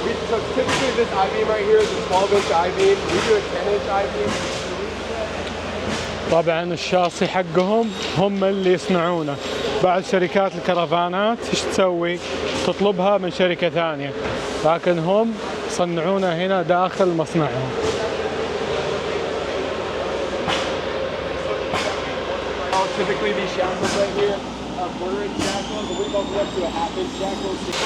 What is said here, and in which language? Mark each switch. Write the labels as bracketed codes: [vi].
[en] So typically this I-beam right here is a 12-inch I-beam. We do a 10-inch I-beam. [ar] طبعا الشاصي حقهم هم اللي يصنعونه. بعض شركات الكرفانات ايش تسوي؟ تطلبها من شركة ثانية، لكن هم يصنعونه هنا داخل مصنعهم. [en] Typically these shackles right here are quarter-inch shackles, but we go up to a half-inch shackle.